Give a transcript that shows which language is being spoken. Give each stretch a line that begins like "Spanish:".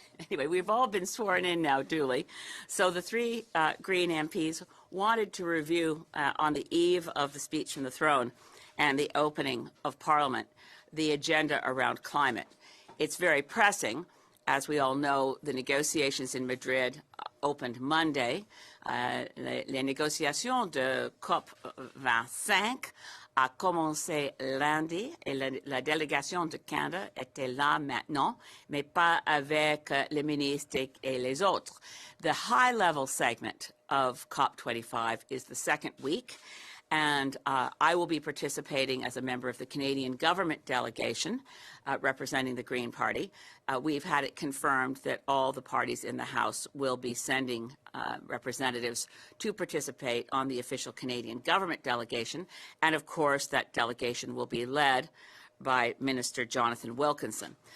English: Anyway, we've all been sworn in now duly. So the 3 Green MPs wanted to review on the eve of the speech from the throne and the opening of Parliament the agenda around climate. It's very pressing. As we all know, the negotiations in Madrid opened Monday.
French: Les négociations de COP25 a commencé lundi et la délégation de Canada était là maintenant, mais pas avec les ministres et les autres.
English: The high-level segment of COP25 is the second week, and I will be participating as a member of the Canadian government delegation representing the Green Party. We've had it confirmed that all the parties in the House will be sending representatives to participate on the official Canadian government delegation, and of course that delegation will be led by Minister Jonathan Wilkinson.